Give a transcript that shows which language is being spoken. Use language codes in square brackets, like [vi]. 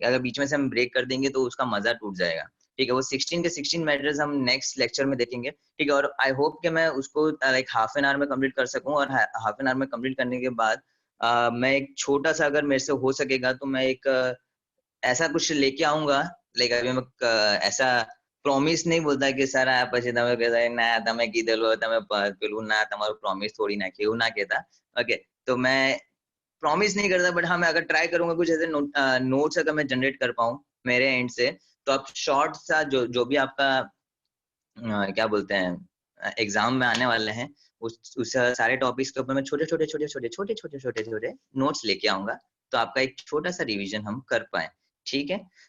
[hi] अगर बीच में से हम ब्रेक कर देंगे तो उसका मजा टूट जाएगा, ठीक है। वो 16 के 16 मैटर्स हम नेक्स्ट लेक्चर में देखेंगे, ठीक है। और आई होप कि मैं उसको लाइक हाफ एन आवर में कंप्लीट कर सकूं, और हाफ एन आवर में कंप्लीट करने के बाद मैं एक छोटा सा, अगर मेरे से हो सकेगा तो मैं एक ऐसा कुछ लेके आऊंगा। लाइक अभी मैं ऐसा [gu] પ્રોમિસ નહીં બોલતા કે સર આ પછી તમે કહેતા ના તમે કીધેલું તમે પેલું ના તમારું પ્રોમિસ તોડી નાખી, એવું ના કહેતા, ઓકે। [hi] तो मैं प्रॉमिस नहीं करता, बट हाँ मैं अगर ट्राई करूंगा कुछ ऐसे नोट्स अगर मैं जनरेट कर पाऊँ मेरे एंड से, तो आप शॉर्ट सा जो भी आपका क्या बोलते हैं एग्जाम में आने वाले हैं, उस सारे टॉपिक्स के ऊपर मैं छोटे नोट्स लेके आऊंगा, तो आपका एक छोटा सा रिवीजन हम कर पाए, ठीक है।